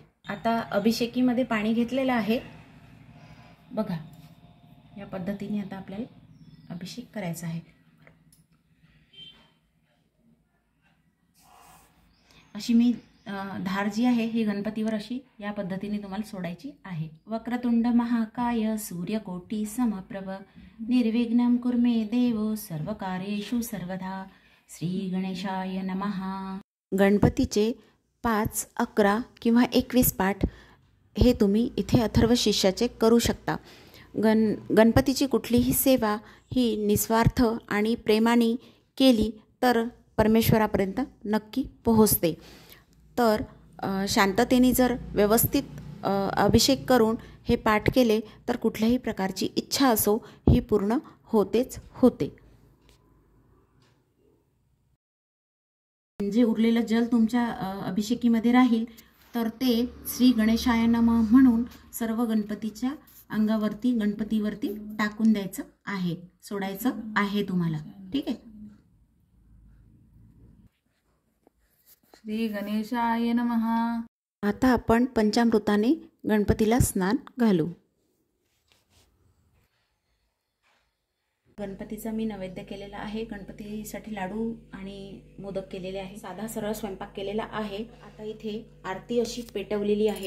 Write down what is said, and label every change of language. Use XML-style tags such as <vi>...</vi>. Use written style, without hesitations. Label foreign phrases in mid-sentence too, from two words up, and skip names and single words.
<mr>आता अभिषेकीमध्ये पाणी घेतलेलं आहे बघा, या पद्धतीने आता आपल्याला अभिषेक करायचा आहे। अशी मी धार जी आहे ही गणपतीवर अशी या पद्धतीने तुम्हाला सोडायची आहे।</mr> <sa>वक्रतुंड महाकाय सूर्यकोटी समप्रभ निर्विघ्नं कुर्मे देव सर्वकार्येषु सर्वदा श्री गणेशाय नमः।</sa> <mr>गणपतीचे 5, 11 किंवा 21 पाठ हे तुम्ही इथे अथर्व शिष्याचे करू शकता। गणपतीची कुठलीही सेवा ही निस्वार्थ आणि प्रेमाने केली तर परमेश्वरापर्यंत नक्की पोहोचते। तर शांततेने जर व्यवस्थित अभिषेक करून हे पाठ केले तर कुठल्याही प्रकारची इच्छा असो ही पूर्ण होतेच होते। जे उरलेलं जल तुमच्या अभिषेकीमध्ये राहील तर ते</mr> <sa>श्री गणेशाय नमः</sa> <mr>म्हणून सर्व गणपतीच्या अंगावरती, गणपतीवरती टाकून द्यायचं आहे, सोडायचं आहे तुम्हाला। ठीक आहे।</mr> <sa>श्री गणेशाय नमः।</sa> <mr>आता आपण पंचामृताने गणपतीला स्नान घालू। गणपतीचा मी नैवेद्य केलेला आहे। गणपतीसाठी लाडू आणि मोदक केलेले आहे। साधा सरळ स्वयंपाक केलेला आहे। आता इथे आरती अशी पेटवलेली आहे।</mr>